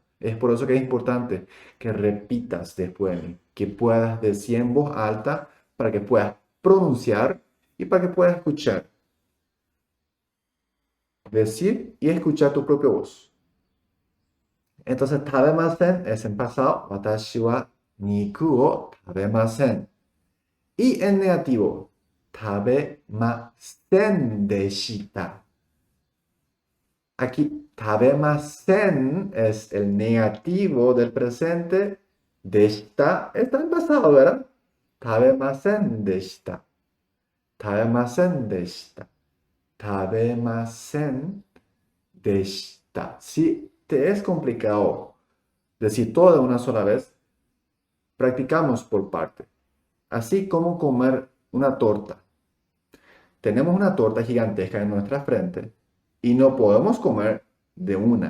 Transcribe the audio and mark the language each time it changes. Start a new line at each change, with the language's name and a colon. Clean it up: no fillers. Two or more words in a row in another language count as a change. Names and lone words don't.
Spanish: Es por eso que es importante que repitas después, que puedas decir en voz alta para que puedas pronunciar y para que puedas escuchar. Decir y escuchar tu propia voz. Entonces, tabemasen es en pasado.
Japanese: 私は肉を食べません.
Spanish: Y en negativo,
Japanese: 食べませんでした.
Spanish: Aquí, tabemasen es el negativo del presente. Deshita está en pasado, ¿verdad?
Japanese: 食べませんでした。食べませんでした. 食べませんでした.
Spanish: Si te es complicado decir todo de una sola vez, practicamos por parte. Así como comer una torta. Tenemos una torta gigantesca en nuestra frente y no podemos comer de una.